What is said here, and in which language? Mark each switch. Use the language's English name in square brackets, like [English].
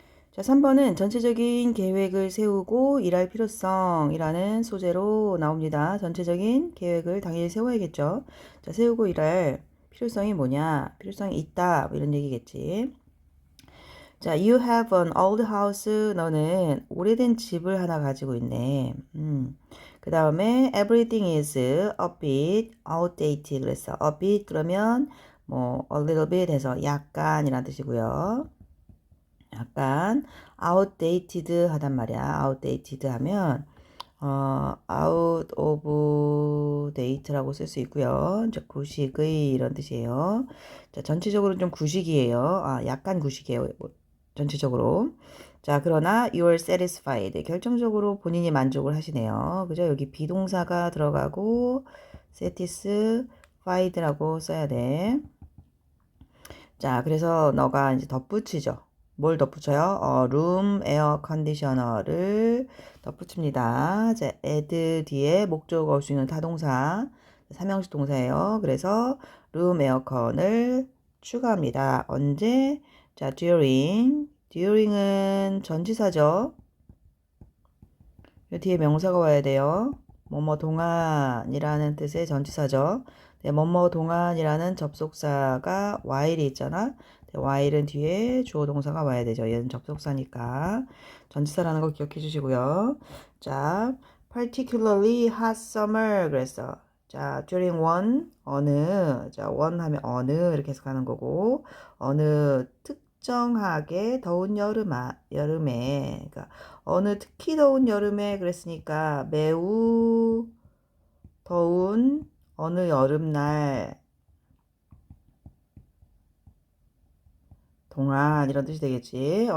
[Korean] 자, 3번은 전체적인 계획을 세우고 일할 필요성이라는 소재로 나옵니다. 전체적인 계획을 당연히 세워야겠죠. 자, 세우고 일할 필요성이 뭐냐? 필요성이 있다. 뭐 이런 얘기겠지. 자, [English] you have an old house. [Korean] 너는 오래된 집을 하나 가지고 있네. 그 다음에 [English] everything is a bit outdated. [Korean] 그래서 a bit 그러면 뭐 a little bit 해서 약간이란 뜻이고요. 약간 outdated 하단 말이야. outdated 하면 [English] out of date [Korean] 라고 쓸 수 있고요. 이제 구식의 이런 뜻이에요. 자, 전체적으로 좀 구식이에요. 약간 구식이에요. 뭐, 전체적으로. 자, 그러나 [English] you're satisfied. [Korean] 결정적으로 본인이 만족을 하시네요. 그죠? 여기 비동사가 들어가고 satisfied라고 써야 돼. 자, 그래서 너가 이제 덧붙이죠. 뭘 덧붙여요? [English] room air conditioner를 덧붙입니다. [Korean] 이제 add 뒤에 목적어 올 수 있는 타동사, 삼형식 동사예요. 그래서 room aircon을 추가합니다. 언제? 자, during은 전치사죠. 뒤에 명사가 와야 돼요. 뭐뭐 동안이라는 뜻의 전치사죠. 네, 뭐뭐 동안이라는 접속사가 while이 있잖아. 네, while은 뒤에 주어 동사가 와야 되죠. 얘는 접속사니까 전치사라는 거 기억해 주시고요. [English] 자, particularly hot summer 그랬어. [Korean] 자, during one 어느 자, one 하면 어느 이렇게 해석하는 거고 어느 특정하게 더운 여름에 그러니까 어느 특히 더운 여름에 그랬으니까 매우 더운 어느 여름날 동안 이런 뜻이 되겠지.